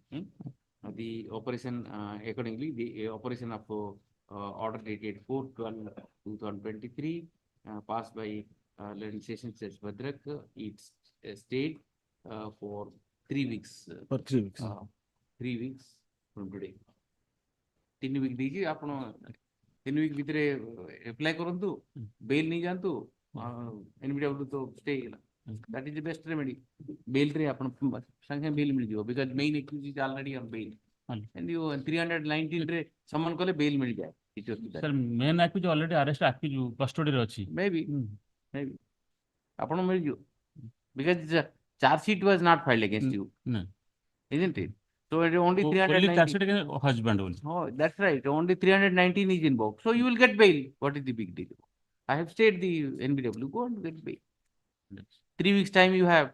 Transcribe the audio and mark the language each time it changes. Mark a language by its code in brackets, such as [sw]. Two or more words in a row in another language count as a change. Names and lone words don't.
[en] the operation accordingly, the operation of order dated 4/12/2023, passed by Learning Sessions as Bhadrak. It's stayed for 3 weeks. For 3 weeks. 3 weeks from today. [or] 3 week ଦେଇକି ଆପଣ 3 week ଭିତରେ apply କରନ୍ତୁ, bail ନେଇ ଯାଆନ୍ତୁ, NBW ତ stay ହେଇଗଲା. [en] That is the best remedy. [or] Bail ରେ ଆପଣ ସାଙ୍ଗେ bail ମିଳିଯିବ, [en] because main accused is already on bail. And you [or] 319 ରେ summon କଲେ bail ମିଳିଯାଏ. [en] Sir, main accused already arrest accused custody [or] ରେ ଅଛି. Maybe ଆପଣ ମିଳିଯିବ, [en] because the charge sheet was not filed against you, isn't it? So it is only 319. Husband only. Oh, that's right. Only 319 is invoked. So you will get bail. What is the big deal? I have stayed the NBW. Go and get bail. 3 weeks time you have.